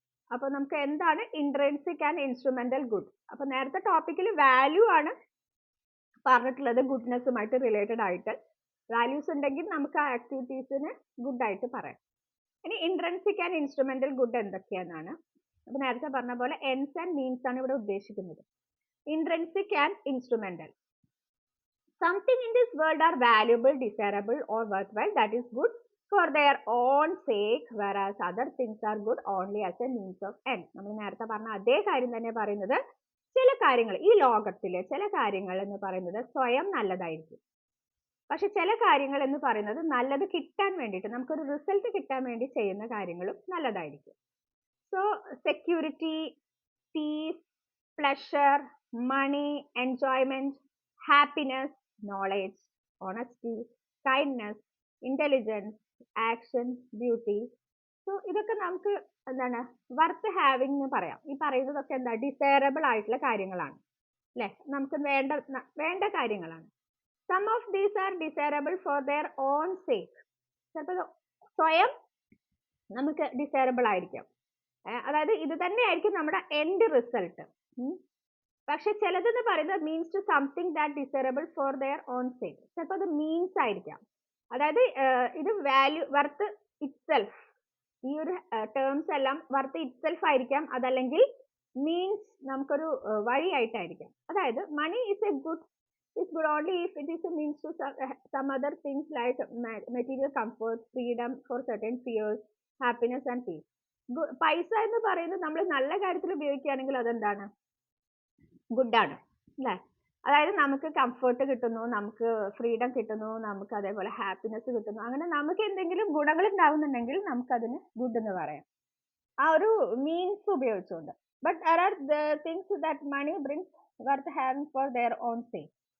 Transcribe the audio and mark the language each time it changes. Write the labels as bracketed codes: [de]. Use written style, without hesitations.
[ml] അപ്പൊ നമുക്ക് എന്താണ് [en] Intrinsic and instrumental good. [ml] അപ്പൊ നേരത്തെ ടോപ്പിക്കിൽ വാല്യൂ ആണ് പറഞ്ഞിട്ടുള്ളത്, ഗുഡ്നെസ്സുമായിട്ട് റിലേറ്റഡ് ആയിട്ട്. വാല്യൂസ് ഉണ്ടെങ്കിൽ നമുക്ക് ആ ആക്ടിവിറ്റീസിന് ഗുഡ് ആയിട്ട് പറയാം. ഇനി ഇൻട്രിൻസിക് ആൻഡ് ഇൻസ്ട്രുമെന്റൽ ഗുഡ് എന്തൊക്കെയാണെന്നാണ്. അപ്പൊ നേരത്തെ പറഞ്ഞ പോലെ [en] ends and means [ml] ആണ് ഇവിടെ ഉദ്ദേശിക്കുന്നത്. [en] Intrinsic and instrumental. Something in this world are valuable, desirable or worthwhile, that is good for their own sake, whereas other things are good only as a means of end. [ml] നമ്മൾ നേരത്തെ പറഞ്ഞ അതേ കാര്യം തന്നെ പറയുന്നത്, ചില കാര്യങ്ങൾ ഈ ലോകത്തിലെ ചില കാര്യങ്ങൾ എന്ന് പറയുന്നത് സ്വയം നല്ലതായിരിക്കും, പക്ഷെ ചില കാര്യങ്ങൾ എന്ന് പറയുന്നത് നല്ലത് കിട്ടാൻ വേണ്ടിയിട്ട്, നമുക്കൊരു റിസൾട്ട് കിട്ടാൻ വേണ്ടി ചെയ്യുന്ന കാര്യങ്ങളും നല്ലതായിരിക്കും. [en] So security, peace, pleasure, money, enjoyment, happiness, knowledge, honesty, kindness, intelligence, action, beauty. [ml] So ഇതൊക്കെ നമുക്ക് എന്താണ് [en] worth having [ml] എന്ന് പറയാം. ഈ പറയുന്നതൊക്കെ എന്താ, ഡിസൈറബിൾ ആയിട്ടുള്ള കാര്യങ്ങളാണ് അല്ലെ, നമുക്ക് വേണ്ട കാര്യങ്ങളാണ്. [en] Some of these are desirable for their own sake. [ml] ചിലപ്പോൾ സ്വയം നമുക്ക് ഡിസൈറബിൾ ആയിരിക്കാം, അതായത് ഇത് തന്നെയായിരിക്കും നമ്മുടെ എൻഡ് റിസൾട്ട്. പക്ഷെ ചിലതെന്ന് പറയുന്നത് [en] Means to something that desirable for their own sake. [ml] ചിലപ്പോൾ അത് മീൻസ് ആയിരിക്കാം, അതായത് ഇത് [en] value worth itself, [ml] ഈ ഒരു ടേംസ് എല്ലാം വർത്ത് ഇറ്റ്സെൽഫ് ആയിരിക്കാം, അതല്ലെങ്കിൽ മീൻസ് നമുക്കൊരു വഴിയായിട്ടായിരിക്കാം. അതായത് [en] Money is a good only if it is a means to some other things like material comfort, freedom for certain fears, happiness and peace. [ml] പൈസ എന്ന് പറയുന്നത് നമ്മൾ നല്ല കാര്യത്തിൽ ഉപയോഗിക്കുകയാണെങ്കിൽ അതെന്താണ്, ഗുഡാണ് അല്ലേ. അതായത് നമുക്ക് കംഫർട്ട് കിട്ടുന്നു, നമുക്ക് ഫ്രീഡം കിട്ടുന്നു, നമുക്ക് അതേപോലെ ഹാപ്പിനെസ് കിട്ടുന്നു, അങ്ങനെ നമുക്ക് എന്തെങ്കിലും ഗുണങ്ങൾ ഉണ്ടാവുന്നുണ്ടെങ്കിൽ നമുക്കതിന് ഗുഡ് എന്ന് പറയാം, ആ ഒരു മീൻസ് ഉപയോഗിച്ചുകൊണ്ട്. [en] But there are the things that money brings worth having for their own sake.